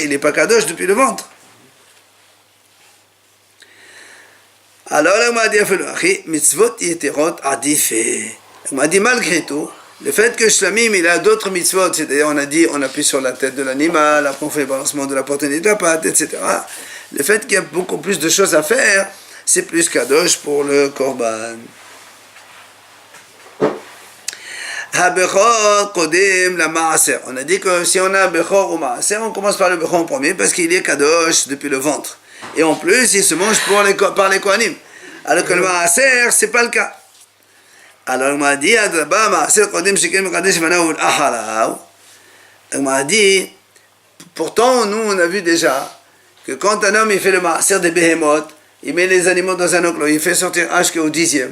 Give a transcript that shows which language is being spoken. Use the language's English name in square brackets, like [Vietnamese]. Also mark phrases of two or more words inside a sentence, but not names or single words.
[French] Il n'est pas Kadosh depuis le ventre. Alors, on m'a dit, [Hebrew] מצוות יתרות עדיפי. [French] On m'a dit, malgré tout, le fait que Shlamim, il a d'autres mitzvot, c'est-à-dire, on a dit, on appuie sur la tête de l'animal, après on fait le balancement de la poitrine de la patte, etc. Le fait qu'il y a beaucoup plus de choses à faire, c'est plus kadosh pour le korban. [Hebrew] הבכור קודם למעשר. [French] On a dit que si on a bechor ou maaser, on commence par le bechor en premier, parce qu'il est kadosh depuis le ventre. Et en plus, il se mange par les Kohanim. Alors que le Maaser, ce n'est pas le cas. Alors, on m'a dit, on m'a dit, pourtant, nous, on a vu déjà que quand un homme il fait le Maaser des Behemoth, il met les animaux dans un enclos, il fait sortir H au 10e.